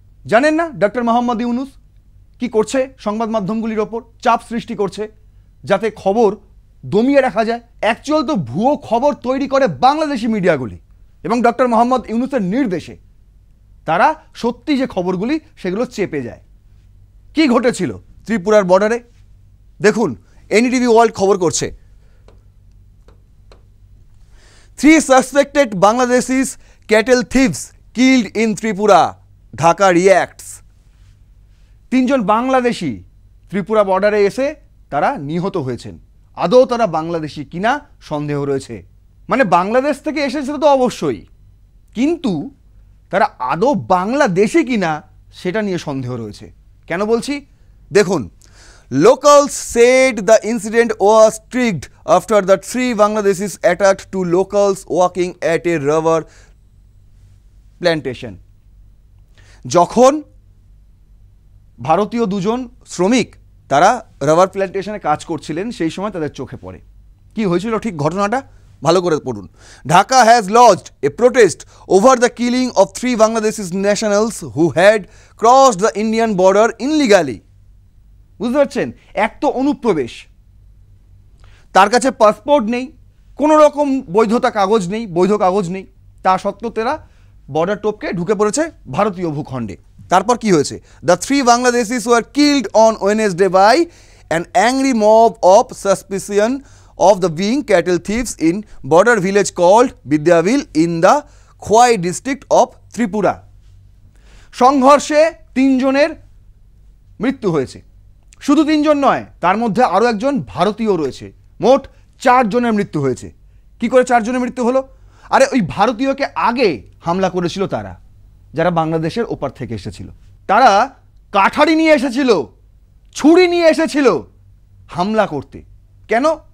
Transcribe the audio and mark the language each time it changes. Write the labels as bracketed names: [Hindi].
[Bangla] জানেন না ডক্টর মোহাম্মদ ইউনূস কি করছে? সংবাদ মাধ্যমগুলির ওপর চাপ সৃষ্টি করছে যাতে খবর দমিয়ে রাখা যায়। অ্যাকচুয়াল তো ভুয়ো খবর তৈরি করে বাংলাদেশি মিডিয়াগুলি এবং ডক্টর মোহাম্মদ ইউনূসের নির্দেশে তারা সত্যি যে খবরগুলি সেগুলো চেপে যায়। কি ঘটেছিল ত্রিপুরার বর্ডারে? দেখুন, এনডিটিভি ওয়ার্ল্ড খবর করছে [English] 3 suspected Bangladeshis cattle thieves killed in Tripura. Dhaka reacts. [Bangla] 3 জন বাংলাদেশি ত্রিপুরা বর্ডারে এসে তারা নিহত হয়েছেন। আদৌ তারা বাংলাদেশি কিনা সন্দেহ রয়েছে। মানে বাংলাদেশ থেকে এসেছিল তো অবশ্যই, কিন্তু তারা আদৌ বাংলাদেশি কিনা সেটা নিয়ে সন্দেহ রয়েছে। কেন বলছি? [English] দেখুন, locals said the incident was triggered after the 3 Bangladeshis attacked 2 locals working at a rubber plantation. [Bangla] যখন ভারতীয় 2 জন শ্রমিক তারা রাবার প্ল্যান্টেশনে কাজ করছিলেন সেই সময় তাদের চোখে পড়ে। কি হয়েছিল ঠিক ঘটনাটা ভালো করে পড়ুন। [English] Dhaka has lodged a protest over the killing of 3 Bangladeshi nationals who had crossed the Indian border illegally. [Bangla] বুঝতে পারছেন? এক তো অনুপ্রবেশ, তার কাছে পাসপোর্ট নেই, কোনো রকম বৈধতা কাগজ নেই, বৈধ কাগজ নেই, তা সত্ত্বেও তারা বর্ডার টপকে ঢুকে পড়েছে ভারতীয় ভূখণ্ডে। তারপর কি হয়েছে? [English] দ্য 3 Bangladeshis were killed on Wednesday by an angry mob of suspicion of the being cattle thieves in border village called Bidyavil in the Khwai district of Tripura. [Bangla] সংঘর্ষে 3 জনের মৃত্যু হয়েছে। শুধু 3 জন নয়, তার মধ্যে আরও একজন ভারতীয় রয়েছে। মোট 4 জনের মৃত্যু হয়েছে। কি করে 4 জনের মৃত্যু হলো? আরে ওই ভারতীয়কে আগে হামলা করেছিল তারা, যারা বাংলাদেশের ওপার থেকে এসেছিল। তারা কাঠারি নিয়ে এসেছিল, ছুরি নিয়ে এসেছিল হামলা করতে। কেন?